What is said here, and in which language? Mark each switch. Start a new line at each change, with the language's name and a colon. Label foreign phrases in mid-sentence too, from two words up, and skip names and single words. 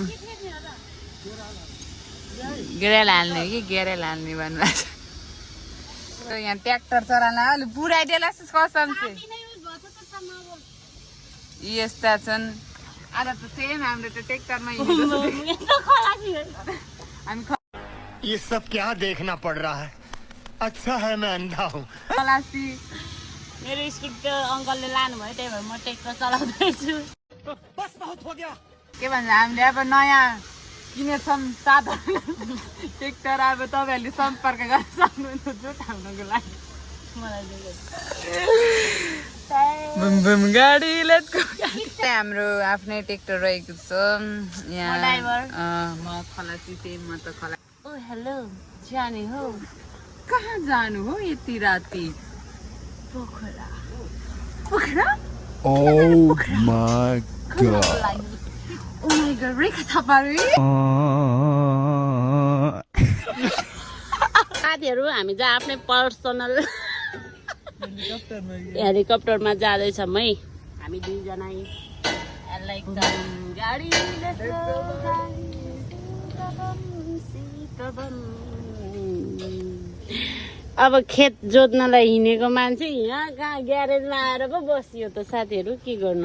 Nepali: गेरेल हाल्ने कि गेरेल हाल्ने भन्नुभएको छ यहाँ ट्र्याक्टर चलाउन अलि पुऱ्याइदिएला कसम चाहिँ यस्ता छन् आज त सेम हाम्रो त ट्र्याक्टरमा हामी
Hindi: ये सब क्या देखना पड़ रहा है अच्छा है मैं अंधा हूँ
Nepali: खलासी मेरो स्कुटी अङ्कलले लानुभयो त्यही भएर म ट्र्याक्टर चलाउँदैछु
Hindi: बस बहुत हो गया
Nepali: के भन्छ हामीले अब नयाँ किनेछौँ साधन ट्र्याक्टर अब तपाईँहरूले सम्पर्क गर्न सक्नुहुन्छ जोताउनको लागि गाडी हाम्रो आफ्नै ट्र्याक्टर रहेको छ यहाँ म खलासी थिएँ म त खला ओ हेलो जाने हो कहाँ जानु हो यति राति पोखरा पोखरा
English: Oh my god oh my god रेखा थापाले
Nepali: साथीहरू हामी चाहिँ आफ्नै
English: personal helicopterमा
Nepali: जाँदैछौँ है हामी दुईजना गाडी अब खेत जोत्नलाई हिँडेको मान्छे यहाँ कहाँ ग्यारेजमा आएर पो बसियो त साथीहरू के गर्नु